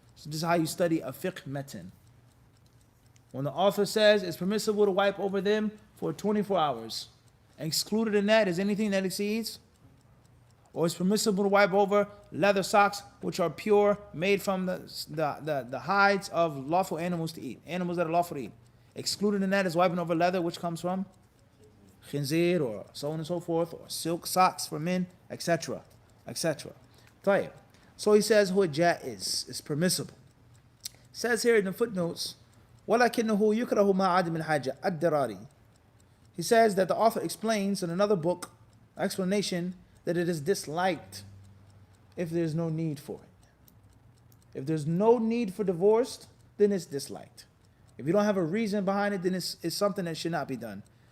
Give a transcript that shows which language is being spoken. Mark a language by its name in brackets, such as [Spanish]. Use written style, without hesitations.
[English] So this is how you study a fiqh metin. When the author says it's permissible to wipe over them for 24 hours, excluded in that is anything that exceeds, or it's permissible to wipe over leather socks which are pure, made from the hides of lawful animals to eat, animals that are lawful to eat. Excluded in that is wiping over leather which comes from khinzir or so on and so forth, or silk socks for men, etc. etc. طيب. So he says, [Arabic] هو جائز, [English] is permissible. Says here in the footnotes, [Arabic] ولكنه يكره مع عدم الحاجة الدراري. [English] He says that the author explains in another book, explanation, that it is disliked if there's no need for it. If there's no need for divorce, then it's disliked. If you don't have a reason behind it, then it's something that should not be done.